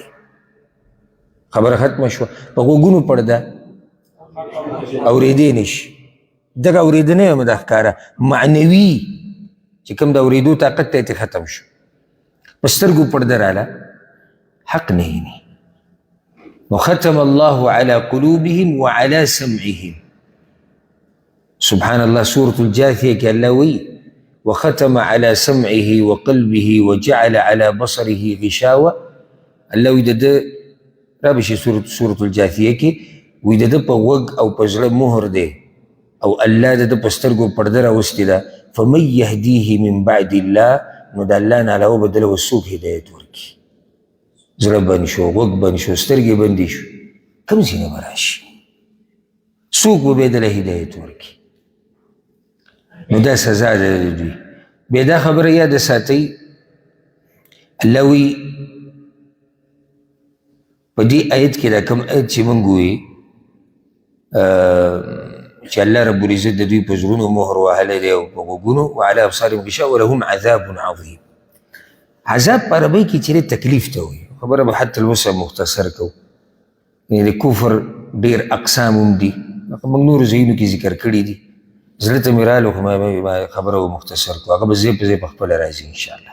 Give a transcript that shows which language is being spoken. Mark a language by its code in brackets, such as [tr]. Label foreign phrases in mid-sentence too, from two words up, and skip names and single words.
[ps] خبره ختمه شوه. په غوږونو پړده اورېدی نشي. دغه اورېدنه یم دا ښکاره معنوي چې کوم د اورېدو طاقت ته ختم شو. په سترګو پړده راله حق نه ویني. [ar] نو ختم الله على قلوبهم وعلى سمعهم. سبحان الله سورة الجاثية [ps] کې الله وی [ar] وختم على سمعه وقلبه وجعل على بصره غشاوة. [ps] الله وی د ده رابشي سورة الجاثية کې وی د ده په غوږ او په زړه مهر دی او الله د ده په سترګو پړده راوستې ده. [ar] فمن يهديه من بعد الله [ps] نو د الله نه علاوه به دله به څوک هدایت ورکړي. زړه بند شو، غوږ بند شو، سترګې بندې شو، کوم ځای نه به راشي؟ څوک به بیا دله هدایت ورکړي؟ نو دا سزا ده د دوی. بیا دا خبره یاد ساتئ الله وی په دې آیت کې دا کوم آیت چې موږ وایي چې الله [ar] رب العزت [ps] د دوی په زړونو مهر وهلی دی او په غوږونو [ar] وعلى ابصارهم غشاوة ولهم عذاب عظیم. [ps] عذاب په عربۍ کې چیرې تکلیف ته وایي. خبره به [ar] حتی الوسع [ps] مختصر کوو. یعنې د کفر ډېر اقسام هم دي، موږ نورو ځایونو کې ذکر کړي دي. زړه ته مې راغلو خو ما خبره مختصر کړو، هغه به ځای په ځای په خپله راځي انشاءالله.